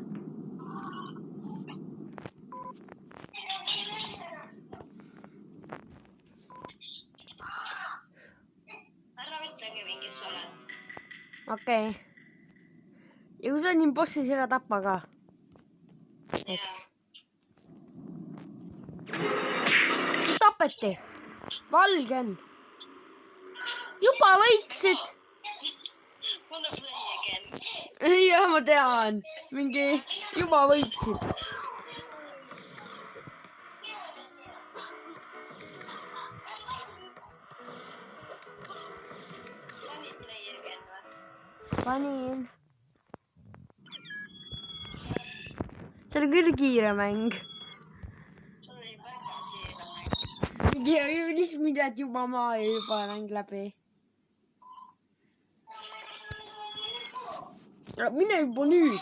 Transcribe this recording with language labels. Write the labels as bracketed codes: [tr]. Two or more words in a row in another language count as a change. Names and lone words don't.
[et] Ära ütlegi, mingi sa oled. Okei. Ja kui sa oled impostor, siis ära tappa ka. Eks. Tapeti. Valge on. Juba võitsid. [en] Wanna play again? [et] Jah, ma tean. Mingi juba võitsid. [en] Wanna play again või? [et] Panin. See oli küll kiire mäng. See oli väga kiire mäng. Lihtsalt mida, et juba maa ja juba mäng läbi. Mine juba nüüd.